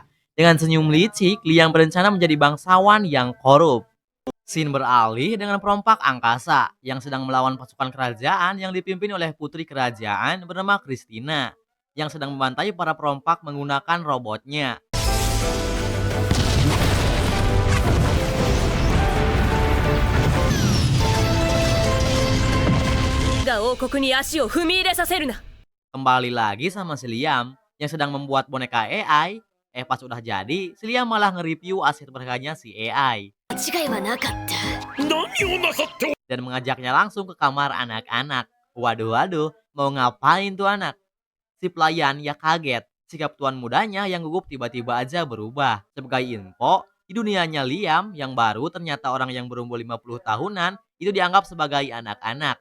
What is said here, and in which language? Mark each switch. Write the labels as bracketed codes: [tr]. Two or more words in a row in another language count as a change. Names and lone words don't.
[id] Dengan senyum licik, Liam berencana menjadi bangsawan yang korup. Scene beralih dengan perompak angkasa yang sedang melawan pasukan kerajaan yang dipimpin oleh putri kerajaan bernama Christina yang sedang membantai para perompak menggunakan robotnya. [ja] が王国に足を踏み入れさせるな。 [id] Kembali lagi sama si Liam yang sedang membuat boneka AI. Pas udah jadi, si Liam malah nge-review aset berharganya si AI [ja] 間違いはなかった。 [id] dan mengajaknya langsung ke kamar anak-anak. Waduh, mau ngapain tuh anak? Si pelayan ya kaget. Sikap tuan mudanya yang gugup tiba-tiba aja berubah. Sebagai info, Di dunianya Liam yang baru, ternyata orang yang berumur 50 tahunan itu dianggap sebagai anak-anak.